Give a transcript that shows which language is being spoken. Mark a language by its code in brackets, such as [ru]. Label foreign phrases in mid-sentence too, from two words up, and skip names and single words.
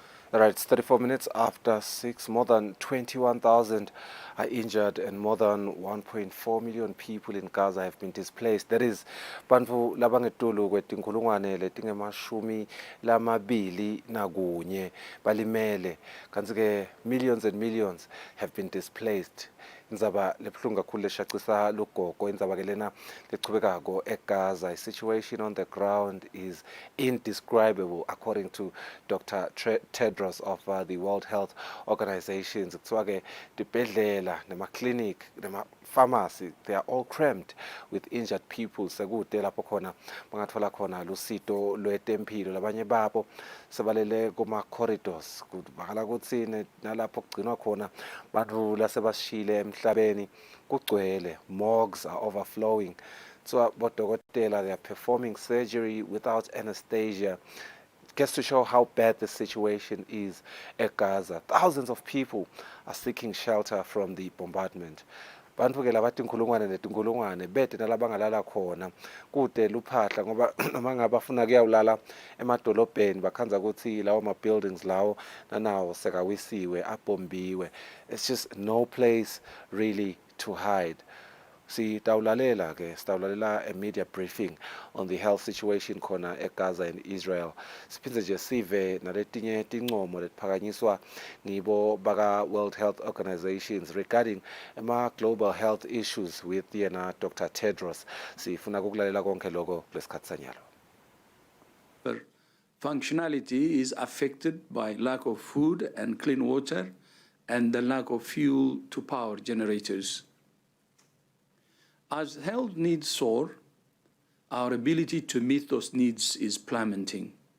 [en] All right, it's 34 minutes after 6. More than 21,000 are injured and more than 1.4 million people in Gaza have been displaced. That is, [ss] bantfu labangetulu kwetinkhulungwane letingemashumi lamabili nakunye balimele. Kanti-ke [en] millions and millions have been displaced. [ss] Indzaba lebuhlungu kakhulu leshacisa lugogo indzaba ke lena lechubekako eGaza. [en] The situation on the ground is indescribable according to Dr. Tedros of the World Health Organization. [ss] Kuthiwa ke tibhedlela nema-clinic nema-pharmacy, [en] they are all crammed with injured people. [ss] Sekude lapho khona bangathola khona lusito lwetemphilo. Labanye babo sebalele kuma-corridors. Kubakala kutsi nalapho kugcinwa khona bantfu lasebashile emhlabeni kugcwele. [en] Morgues are overflowing. So [ss] bodokotela, [en] they are performing surgery without anesthesia. Just to show how bad the situation is at Gaza. Thousands of people are seeking shelter from the bombardment. [ss] Bantfu ke labathi inkhulungwane netinkhulungwane bede nalabangalala khona kude luphahla ngoba noma ngabafuna kuyawulala emadolobheni bakhanza ukuthi lawo ma-buildings lawo nanawo sekawisiwe abombiwe. [en] It's just no place really to hide. [ss] Sitawulalela [en] a media briefing on the health situation [ss] khona eGaza [en] and Israel. [ss] Siphindze nje sive naletinye tincomo letiphakanyiswa ngibo baka World Health Organizations [en] regarding global health issues with [ss] yena Dr. Tedros. Sifuna kukulalela konke lokho lesikhathi sanyalo. [en] Functionality is affected by lack of food and clean water and the lack of fuel to power generators. As health needs soar, our ability to meet those needs is plummeting.